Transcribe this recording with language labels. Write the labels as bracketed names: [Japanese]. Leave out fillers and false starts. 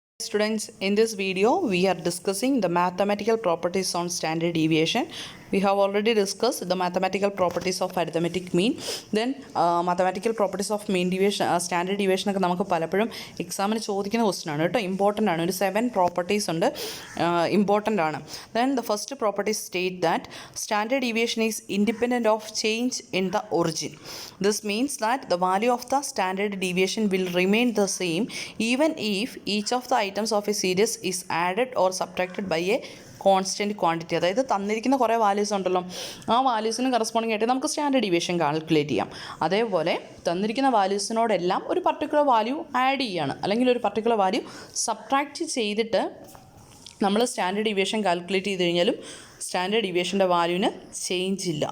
[English] Students, in this video we are discussing the mathematical properties on standard deviation. We have already discussed the mathematical properties of arithmetic mean, then mathematical properties of mean deviation, standard deviation [Malayalam] ഒക്കെ നമുക്ക് പലപ്പോഴും എക്സാമിന് ചോദിക്കുന്ന question ആണ് കേട്ടോ. Important ആണ്. ഒരു 7 properties ഉണ്ട്, ഇമ്പോർട്ടൻ്റ് ആണ്. [English] Then the first property state that standard deviation is independent of change in the origin. This means that the value of the standard deviation will remain the same even if each of the items of a series is added or subtracted by a constant quantity. [Malayalam] അതായത് തന്നിരിക്കുന്ന കുറേ values ഉണ്ടല്ലോ, ആ വാല്യൂസിന് corresponding ആയിട്ട് നമുക്ക് standard deviation calculate ചെയ്യാം. അതേപോലെ തന്നിരിക്കുന്ന വാല്യൂസിനോടെല്ലാം ഒരു പർട്ടിക്കുലർ വാല്യൂ ആഡ് ചെയ്യുകയാണ്, അല്ലെങ്കിൽ ഒരു പർട്ടിക്കുലർ വാല്യൂ സബ്ട്രാക്റ്റ് ചെയ്തിട്ട് നമ്മൾ സ്റ്റാൻഡേർഡ് ഡീവിയേഷൻ കാൽക്കുലേറ്റ് ചെയ്ത് കഴിഞ്ഞാലും സ്റ്റാൻഡേർഡ് ഡീവിയേഷൻ്റെ വാല്യൂവിന് ചേഞ്ച് ഇല്ല.